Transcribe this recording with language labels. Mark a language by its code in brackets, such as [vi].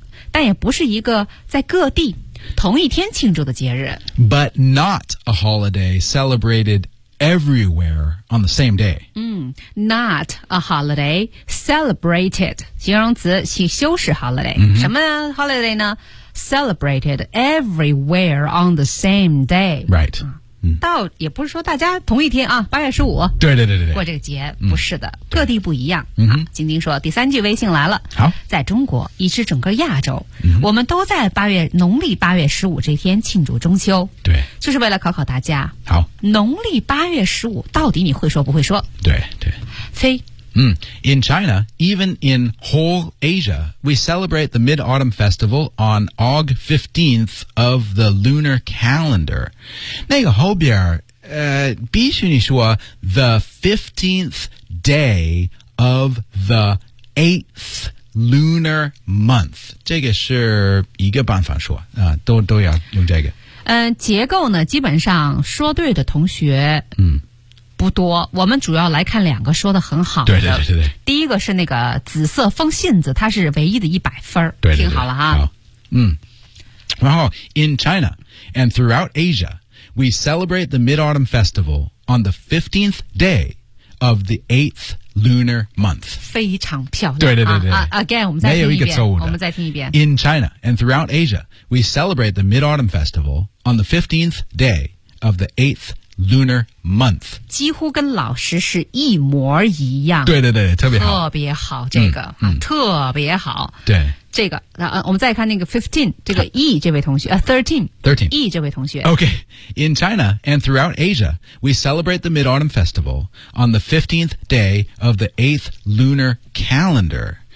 [zh] 但也不是一个在各地同一天庆祝的节日。 [en] But not a holiday celebrated everywhere on the same day. Not a holiday celebrated. [zh] 形容词是修饰 holiday.、什么 holiday 呢？ [en] Celebrated everywhere on the same day. Right. [zh] 到也不是说大家同一天啊，八月十五。对对对对。过这个节不是的，各地不一样。晶晶说第三句微信来了。好。在中国以至整个亚洲，我们都在农历八月十五这天庆祝中秋。对。就是为了考考大家。好。农历八月十五到底你会说不会说？对对。非。 [en] In China, even in whole Asia, we celebrate the Mid-Autumn Festival on Aug 15th of the lunar calendar. [zh] 那个后边必须你说 [en] the 15th day of the 8th lunar month. [zh] 这个是一个办法说、都要用这个。结构呢基本上说对的同学不多，我们主要来看两个说得很好的。对对对对，第一个是那个紫色风信子，它是唯一的100分。对对对，听好了哈。好，然后 [en] in China and throughout Asia, we celebrate the Mid-Autumn Festival on the 15th day of the 8th lunar month. [zh] 非常漂亮。对对对对、 Again, 我们再听一遍。没有一个错误的。我们再听一遍。 [en] In China and throughout Asia, we celebrate the Mid-Autumn Festival on the 15th day of the 8th. Lunar month. [zh] 几乎跟老师是一模一样。对对对，特别好。特别好，这个、特别好。对。这个、我们再看那个 15, 这个 E 这位同学 13, E 这位同学。 [en] Okay. In China and throughout Asia, we celebrate the Mid-Autumn Festival on the 15th day of the 8th lunar calendar.